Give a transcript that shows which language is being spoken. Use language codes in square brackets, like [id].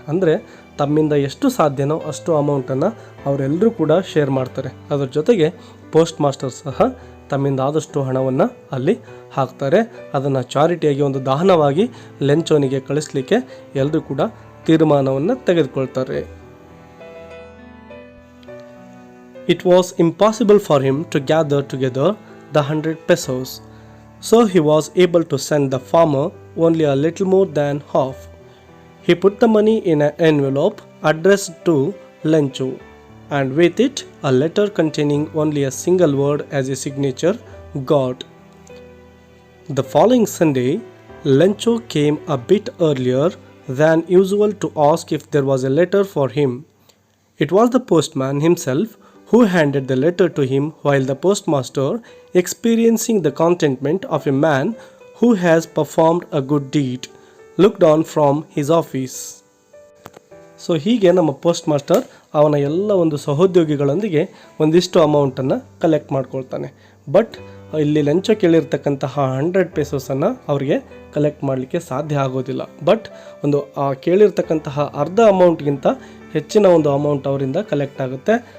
[kn] ಅಂದರೆ ತಮ್ಮಿಂದ ಎಷ್ಟು ಸಾಧ್ಯನೋ ಅಷ್ಟು ಅಮೌಂಟನ್ನು ಅವರೆಲ್ಲರೂ ಕೂಡ ಶೇರ್ ಮಾಡ್ತಾರೆ. ಅದರ ಜೊತೆಗೆ ಪೋಸ್ಟ್ ಮಾಸ್ಟರ್ ಸಹ ತಮ್ಮಿಂದ ಆದಷ್ಟು ಹಣವನ್ನು ಅಲ್ಲಿ ಹಾಕ್ತಾರೆ. ಅದನ್ನು ಚಾರಿಟಿಯಾಗಿ ಒಂದು ದಾನವಾಗಿ ಲೆಂಚೋನಿಗೆ ಕಳಿಸ್ಲಿಕ್ಕೆ ಎಲ್ಲರೂ ಕೂಡ ತೀರ್ಮಾನವನ್ನು ತೆಗೆದುಕೊಳ್ತಾರೆ. [en] It was impossible for him to gather together the 100 pesos, so he was able to send the farmer only a little more than half. He put the money in an envelope addressed to Lencho, and with it a letter containing only a single word as a signature, God. The following Sunday, Lencho came a bit earlier than usual to ask if there was a letter for him. It was the postman himself who handed the letter to him, while the postmaster, experiencing the contentment of a man who has performed a good deed, looked on from his office. [kn] So ಹೀಗೆ ನಮ್ಮ post master ಅವನ ಎಲ್ಲ ಒಂದು ಸಹೋದ್ಯೋಗಿಗಳೊಂದಿಗೆ ಒಂದಿಷ್ಟು ಅಮೌಂಟನ್ನು collect ಮಾಡ್ಕೊಳ್ತಾನೆ. But ಇಲ್ಲಿ ಲಂಚ ಕೇಳಿರ್ತಕ್ಕಂತಹ 100 ಪೆಸೋಸನ್ನು ಅವರಿಗೆ ಕಲೆಕ್ಟ್ ಮಾಡಲಿಕ್ಕೆ ಸಾಧ್ಯ ಆಗೋದಿಲ್ಲ. ಬಟ್ ಒಂದು ಕೇಳಿರ್ತಕ್ಕಂತಹ ಅರ್ಧ ಅಮೌಂಟ್ಗಿಂತ ಹೆಚ್ಚಿನ ಒಂದು ಅಮೌಂಟ್ ಅವರಿಂದ ಕಲೆಕ್ಟ್ ಆಗುತ್ತೆ.